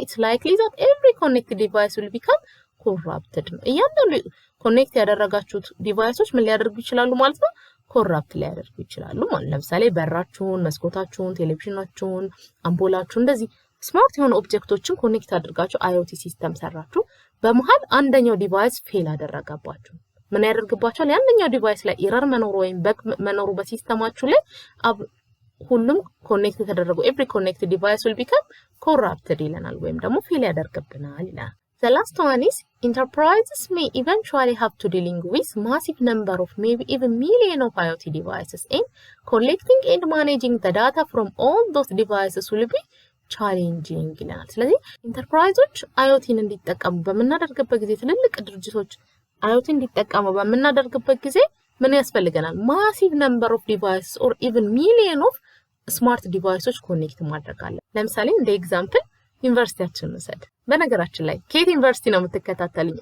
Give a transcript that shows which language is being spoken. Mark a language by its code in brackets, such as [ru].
[en] it's likely that every connected device will become corrupted [am] ነው። እያንዳንዱ ኮኔክት ያደረጋችሁት ዲቫይሶች ምን ሊያደርጉ ይችላሉ ማለት ነው? ኮራፕት ሊያደርጉ ይችላሉ ማለት ለምሳሌ በራችሁን፣ መስኮታችሁን፣ ቴሌቪዥናችሁን፣ አምፖላችሁን እንደዚህ ስማርት የሆኑ ኦብጀክቶችን ኮኔክት አድርጋችሁ IoT ሲስተም ሰራችሁ በመሃል አንደኛው ዲቫይስ ፌል አደረጋባችሁ ምን ያደርግባችኋል? ያንኛው ዲቫይስ ላይ ኢረር መኖር ወይም በግ መኖሩ በሲስተማችሁ ላይ ሁሉም ኮኔክት ተደረጉ [en] every connected device will become corrupted [am] ይለናል ወይም ደግሞ ፌል ያደርግብናል ይላል። [en] The last one is enterprises may eventually have to dealing with massive number of maybe even million of IoT devices and collecting and managing the data from all those devices will be [am] ቻሌንጂንግ ይለናል። ስለዚህ ኢንተርፕራይዞች IoTን እንዲጠቀሙ በመናደርግበት ጊዜ ትልልቅ ድርጅቶች IoT እንዲጠቀሙ በመናደርግበት ጊዜ ምን ያስፈልገናል? [en] ማሲቭ ነምበር ኦፍ ዲቫይስ ኦር ኢቭን ሚሊየን ኦፍ [am] ስማርት ዲቫይሶች ኮኔክት ማድረግ አለ። ለምሳሌ እንደ ኤግዛምፕል ዩኒቨርሲቲያችንን እንውሰድ። በነገራችን ላይ ከየት ዩኒቨርሲቲ ነው የምትከታተሉኝ?